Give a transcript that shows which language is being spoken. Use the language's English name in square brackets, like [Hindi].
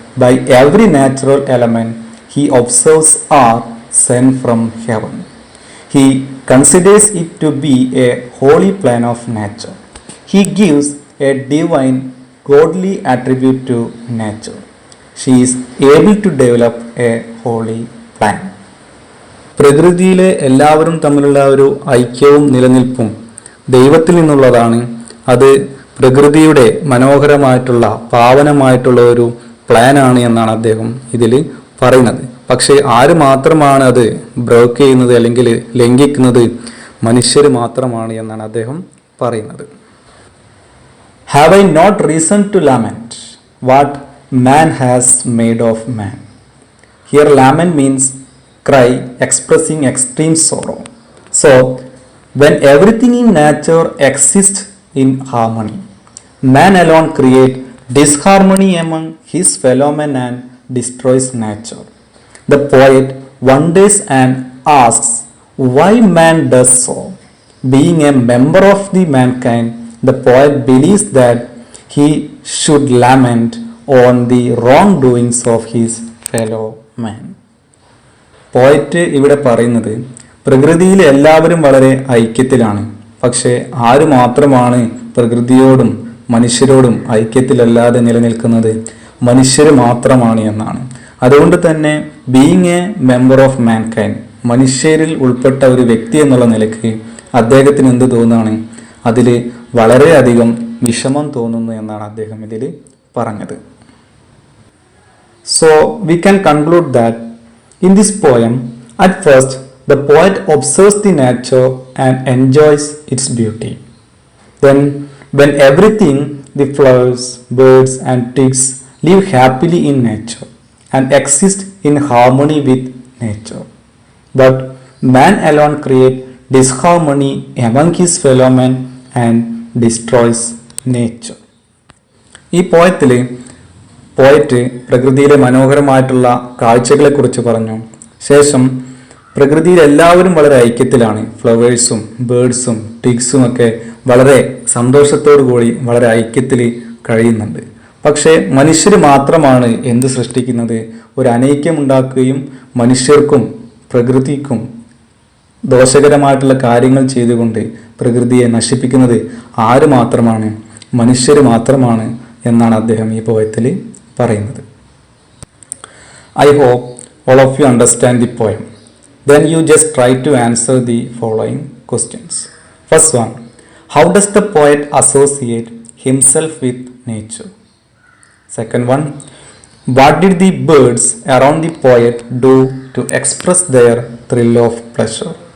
[English] by every natural element he observes are sent from heaven. He considers it to be a holy plan of nature. He gives a divine, godly attribute to nature. She is able to develop a holy plan. [Malayalam] പ്രകൃതിയിലെ എല്ലാവരും തമ്മിലുള്ള ഒരു ഐക്യവും നിലനിൽപ്പും ദൈവത്തിൽ നിന്നുള്ളതാണ്. അത് പ്രകൃതിയുടെ മനോഹരമായിട്ടുള്ള പാവനമായിട്ടുള്ള ഒരു പ്ലാനാണ് എന്നാണ് അദ്ദേഹം ഇതിൽ പറയുന്നത്. പക്ഷേ ആര് മാത്രമാണ് അത് ബ്രേക്ക് ചെയ്യുന്നത് അല്ലെങ്കിൽ ലംഘിക്കുന്നത്? മനുഷ്യർ മാത്രമാണ് എന്നാണ് അദ്ദേഹം പറയുന്നത്. Have I not reason to lament what man has made of man? Here lament means cry expressing extreme sorrow. So when everything in nature exists in harmony, man alone creates disharmony among his fellow men and destroys nature. The poet wonders and asks why man does so. Being a member of the mankind, the poet believes that he should lament on the wrongdoings of his fellow man. Poet ഇവിടെ പറയുന്നത് പ്രകൃതിയിൽ എല്ലാവരും വളരെ ഐക്യത്തിലാണ്. പക്ഷേ ആര് മാത്രമാണ് പ്രകൃതിയോടും മനുഷ്യരോടും ഐക്യത്തിലല്ലാതെ നിലനിൽക്കുന്നത്? മനുഷ്യർ മാത്രമാണ് എന്നാണ്. അതുകൊണ്ട് തന്നെ [English] being a member of mankind, [Malayalam] മനുഷ്യരിൽ ഉൾപ്പെട്ട ഒരു വ്യക്തി എന്നുള്ള നിലയ്ക്ക് അദ്ദേഹത്തിന് എന്ത് തോന്നുകയാണ്? അതിൽ വളരെയധികം വിഷമം തോന്നുന്നു എന്നാണ് അദ്ദേഹം ഇതിൽ പറഞ്ഞത്. [English] So we can conclude that in this poem, at first, the poet observes the nature and enjoys its beauty. Then, when everything, the flowers, birds and ticks live happily in nature and exist in harmony with nature. But man alone creates disharmony among his fellow men and destroys nature. [Malayalam] ഈ poet പ്രകൃതിയിലെ മനോഹരമായിട്ടുള്ള കാഴ്ചകളെക്കുറിച്ച് പറഞ്ഞു. ശേഷം പ്രകൃതിയിൽ എല്ലാവരും വളരെ ഐക്യത്തിലാണ്. ഫ്ലവേഴ്സും ബേർഡ്സും ടിഗ്സും ഒക്കെ വളരെ സന്തോഷത്തോടു കൂടി വളരെ ഐക്യത്തിൽ കഴിയുന്നുണ്ട്. പക്ഷേ മനുഷ്യർ മാത്രമാണ് എന്ത് സൃഷ്ടിക്കുന്നത്? ഒരു അനൈക്യമുണ്ടാക്കുകയും മനുഷ്യർക്കും പ്രകൃതിക്കും ദോഷകരമായിട്ടുള്ള കാര്യങ്ങൾ ചെയ്തുകൊണ്ട് പ്രകൃതിയെ നശിപ്പിക്കുന്നത് ആര് മാത്രമാണ്? മനുഷ്യർ മാത്രമാണ് എന്നാണ് അദ്ദേഹം ഈ പോയത്തിൽ പറയുന്നത്. [English] I hope all of you understand the poem. Then you just try to answer the following questions. First one, how does the poet associate himself with nature? Second one, what did the birds around the poet do to express their thrill of pleasure?